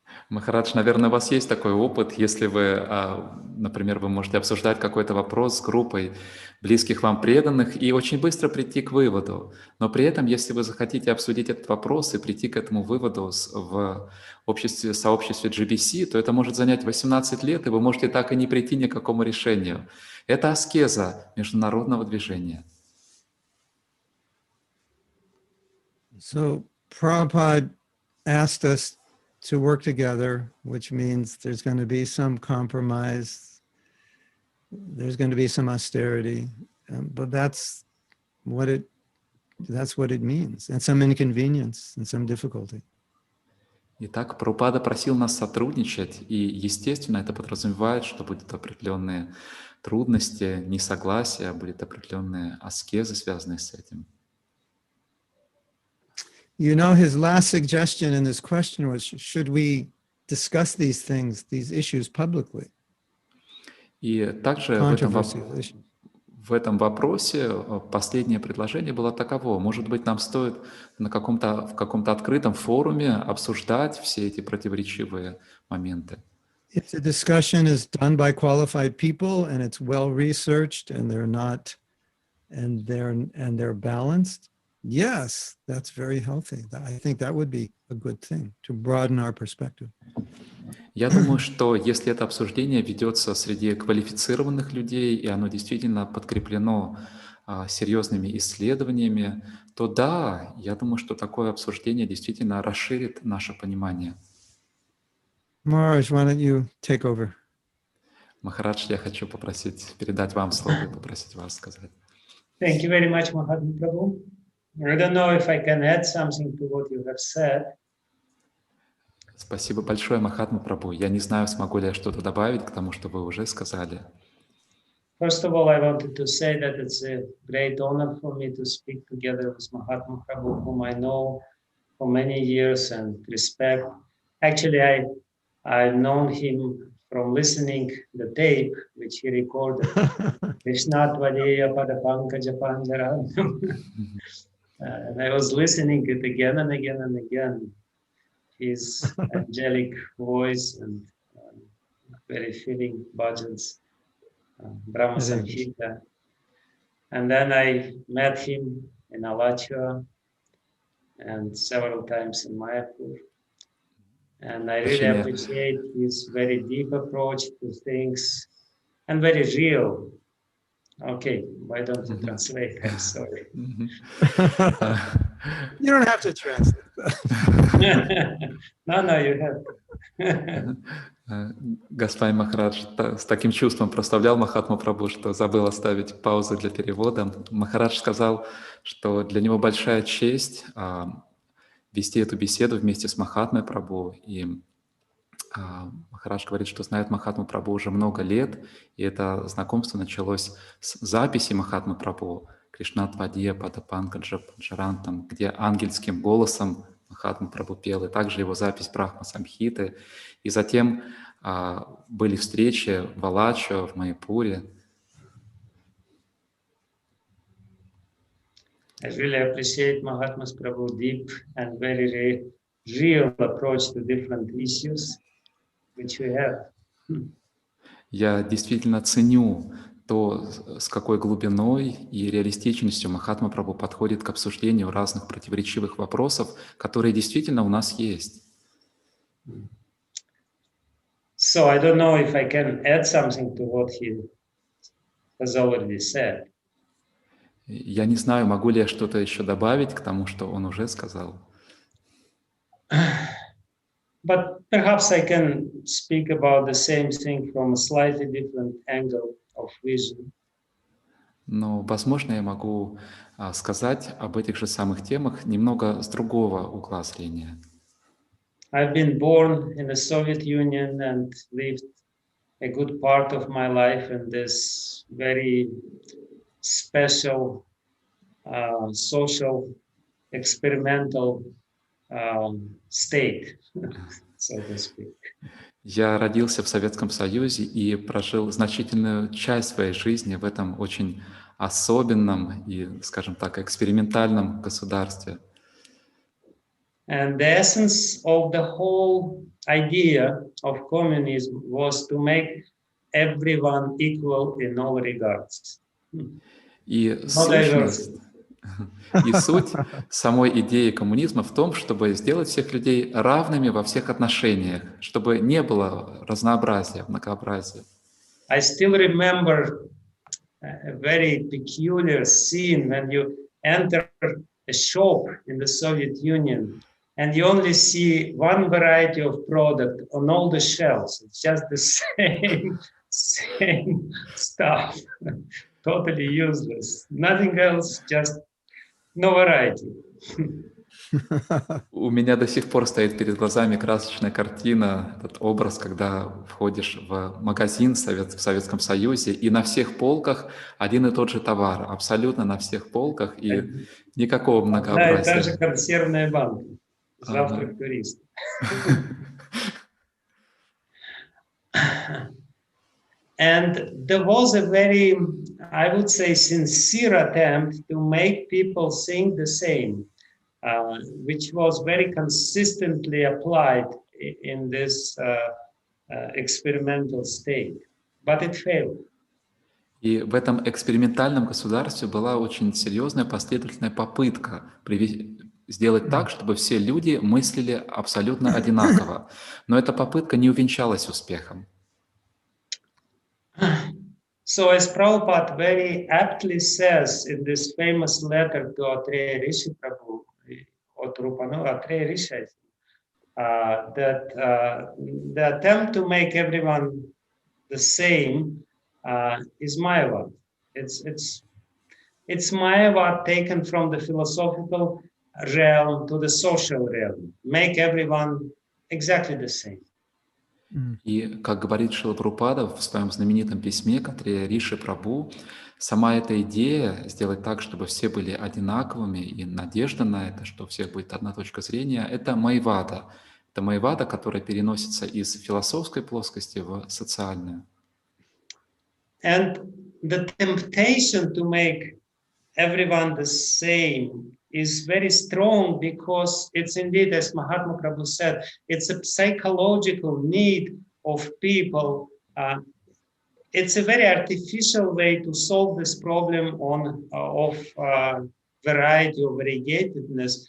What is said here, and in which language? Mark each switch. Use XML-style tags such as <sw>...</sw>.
<ru>Махарадж, наверное, у вас есть такой опыт, если вы, например, вы можете обсуждать какой-то вопрос с группой близких вам преданных и очень быстро прийти к выводу. Но при этом, если вы захотите обсудить этот вопрос и прийти к этому выводу в сообществе GBC, то это может занять 18 лет, и вы можете так и не прийти ни к какому решению. Это аскеза международного движения.</ru> <en>So Prabhupada asked us to work together, which means there's going to be some compromise, there's going to be some austerity, but that's what it means, and some inconvenience and some difficulty.</en> <ru>Итак, Прабхупада просил нас сотрудничать, и, естественно, это подразумевает, что будут определенные трудности, несогласия, будут определенные аскезы, связанные с этим.</ru> <en>You know, his last suggestion in this question was, should we discuss these things, these issues publicly?</en> <ru>И также</ru> <en>Controversial issues.</en> <ru>в этом вопросе последнее предложение было таково. Может быть, нам стоит в каком-то открытом форуме обсуждать все эти противоречивые моменты.</ru> <en>If the discussion is done by qualified people and it's well researched and they're balanced, yes, that's very healthy. I think that would be a good thing to broaden our perspective.</en> <ru>Я думаю, что если это обсуждение ведется среди квалифицированных людей, и оно действительно подкреплено серьезными исследованиями, то да, я думаю, что такое обсуждение действительно расширит наше понимание.</ru> <en>Maharaj, why don't you take over?</en> <ru>Махарадж, я хочу передать вам слово и попросить вас сказать.</ru> <en>Thank you very much, Mahatma Prabhu. I don't know if I can add something to what you have said.</en> <ru>Спасибо большое, Махатма Прабху. Я не знаю, смогу ли я что-то добавить к тому, что вы уже сказали.</ru> <en>First of all, I wanted to say that it's a great honor for me to speak together with Mahatma Prabhu, whom I know for many years and respect. Actually, I've known him from listening the tape which he recorded. Krishnatvadeya Padapankaja Panjaram. And I was listening it again and again and again. His angelic voice and very feeling bhajans, Brahma Samhita. And then I met him in Alachua and several times in Mayapur. And I really appreciate his very deep approach to things and very real. Okay, why don't you translate? I'm sorry. You don't have to translate that. No, you have.</en> <ru>Господин Махарадж с таким чувством прославлял Махатму Прабху, что забыл оставить паузу для перевода. Махарадж сказал, что для него большая честь вести эту беседу вместе с Махатмой Прабху. И Махарадж говорит, что знает Махатму Прабху уже много лет, и это знакомство началось с записи Махатмы Прабху Кришнатвадия Падапанкаджа Паджарантам, где ангельским голосом Махатма Прабху пел, и также его запись Брахма Самхиты. И затем были встречи в Алачо, в Майяпуре.</ru> <en>I really appreciate Mahatma Prabhu's deep and very real approach to different issues which we have.</en> <ru>Я действительно ценю то, с какой глубиной и реалистичностью Махатма Прабху подходит к обсуждению разных противоречивых вопросов, которые действительно у нас есть.</ru> <en>So I don't know if I can add something to what he has already said.</en> <ru>Я не знаю, могу ли я что-то еще добавить к тому, что он уже сказал.</ru> <en>But perhaps I can speak about the same thing from a slightly different angle of vision.</en> <ru>Но, возможно, я могу сказать об этих же самых темах немного с другого угла зрения.</ru> <en>I've been born in the Soviet Union and lived a good part of my life in this very special social experimental state, so to speak.</en> <ru>Я родился в Советском Союзе и прожил значительную часть своей жизни в этом очень особенном и, скажем так, экспериментальном государстве.</ru> <en>And the essence of the whole idea of communism was to make everyone equal in all regards.</en> <ru>И суть самой идеи коммунизма в том, чтобы сделать всех людей равными во всех отношениях, чтобы не было разнообразия, многообразия.</ru> <en>I still remember a very peculiar scene when you enter a shop in the Soviet Union and you only see one variety of product on all the shelves. It's just the same stuff, totally useless. Nothing else, just no variety.</en> <ru>У меня до сих пор стоит перед глазами красочная картина, этот образ, когда входишь в магазин в Советском Союзе, и на всех полках один и тот же товар, абсолютно на всех полках, и никакого Одна и та же многообразия. консервная банка. Ага. Завтрак туриста.</ru> <en>And there was a very, I would say, sincere attempt to make people think the same, which was very consistently applied in this experimental state. But it failed.</en> <ru>И в этом экспериментальном государстве была очень серьезная последовательная попытка сделать так, чтобы все люди мыслили абсолютно одинаково. Но эта попытка не увенчалась успехом.</ru> <en>So as Prabhupada very aptly says in this famous letter to Atreya Rishi Prabhu, Atreya Rishi, that the attempt to make everyone the same is Mayavad. It's Mayavad taken from the philosophical realm to the social realm. Make everyone exactly the same.</en> <ru>И, как говорит Срила Прабхупада в своем знаменитом письме к Атрея Риши Прабху, сама эта идея сделать так, чтобы все были одинаковыми, и надежда на это, что у всех будет одна точка зрения, это майвада. Это майвада, которая переносится из философской плоскости в социальную.</ru> <en>And the temptation to make everyone the same is very strong because it's indeed, as Mahatma Prabhu said, it's a psychological need of people. It's a very artificial way to solve this problem of variety or variegatedness.</en>